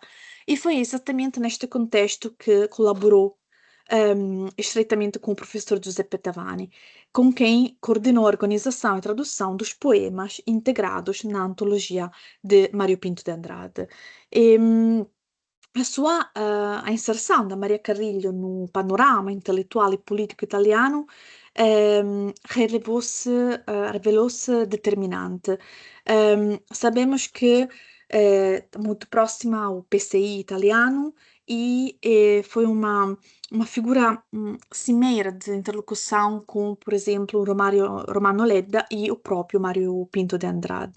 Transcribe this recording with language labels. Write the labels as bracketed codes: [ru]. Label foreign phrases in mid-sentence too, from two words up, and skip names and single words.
[pt] E foi exatamente neste contexto que colaborou estreitamente com o professor Giuseppe Tavani, com quem coordenou a organização e tradução dos poemas integrados na antologia de Mário Pinto de Andrade. A inserção da Maria Carrilho no panorama [it] intelettuale e politico italiano [pt] revelou-se determinante. Sabemos que é muito próxima ao PCI italiano e foi uma figura cimeira de interlocução com, por exemplo, Romano Ledda e o próprio Mário Pinto de Andrade.